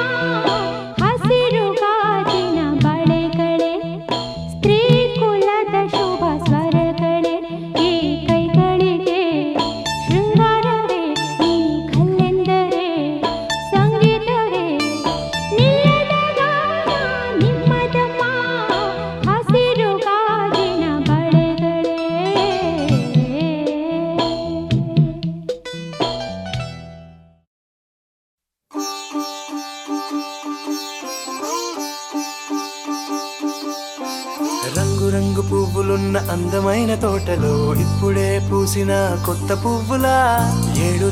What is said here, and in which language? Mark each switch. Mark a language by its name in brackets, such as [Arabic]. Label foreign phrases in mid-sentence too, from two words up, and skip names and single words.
[Kannada] ಹಸಿರು ಗಾಜಿನ ಬಳೆಗಳೇ ಸ್ತ್ರೀ ಕುಲದ ಶುಭ ಸ್ವರಗಳೇ ಈ ಕೈಗಳಿಗೆ ಶೃಂಗಾರವೇ ನೀ ಕಲ್ಲೆಂದರೆ ಸಂಗೀತವೇ ನಿಲ್ಲದ ಗಾನ ನಿಮ್ಮದಮ್ಮ. ಹಸಿರು ಗಾಜಿನ ಬಳೆಗಳೇ. [Telugu] రంగు రంగు పువ్వులున్న అందమైన తోటలో ఇప్పుడే పూసిన కొత్త పువ్వులా 7